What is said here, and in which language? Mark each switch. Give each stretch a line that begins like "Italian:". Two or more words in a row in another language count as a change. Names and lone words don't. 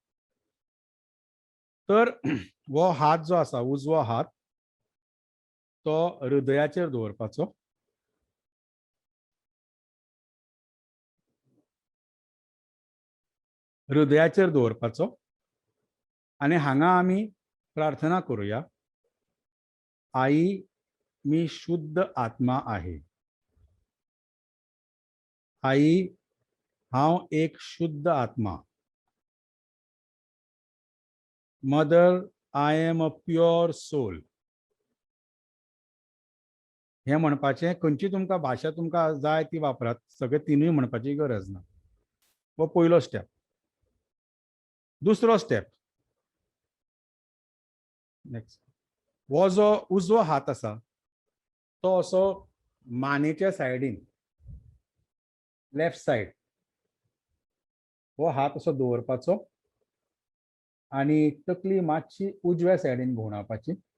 Konkani: तर वो हात जो आसा, उजवो हात, तो हृदयाचेर दवरपाचो. हृदयाचेर दवरपाचो आनी हांगा आमी प्रार्थना करूया,
Marathi: आई मी शुद्ध आत्मा आहे.
Konkani: आई हांव एक शुद्ध आत्मा.
English: Mother I am a pure soul.
Konkani: हे म्हणपाचें, खंयची तुमकां भाशा तुमकां जाय ती वापरात, सगळे तिनूय म्हणपाची गरज ना. हो पयलो स्टेप. दुसरो स्टेप, नेक्स्ट, हो जो उजवो हात आसा तो असो मानेच्या सायडीन,
English: left side,
Konkani: हो हात असो दवरपाचो आनी तकली मातशी उजव्या सायडीन घुंवडावपाची.